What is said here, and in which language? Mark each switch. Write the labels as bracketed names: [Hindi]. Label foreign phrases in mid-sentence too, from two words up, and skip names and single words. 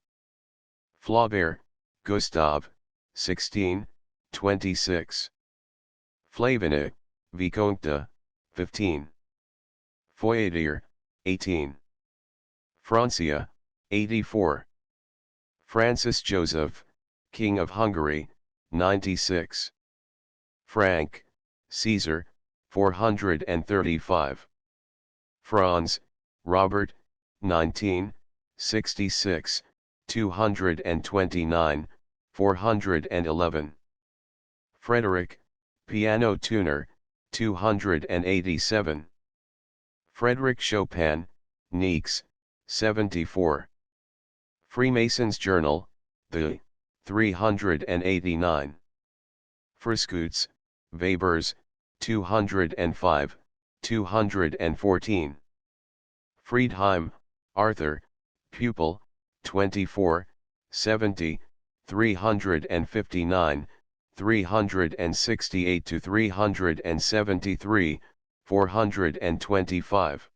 [English] Flaubert, Gustave, 16, 26. Flavinet, Vicomte, 15. Foyadier, 18. Francia, 84. Francis Joseph, King of Hungary, 96. Frank, Caesar, 435. Franz, Robert, 19, 66, 229, 411. Frederick, Piano Tuner, 287. Frederick Chopin, Niecks, 74. Freemasons' Journal, the, 389. Freskutz, Webers, 205, 214. Friedheim, Arthur, Pupil, 24, 70, 359, 368 to 373, 425.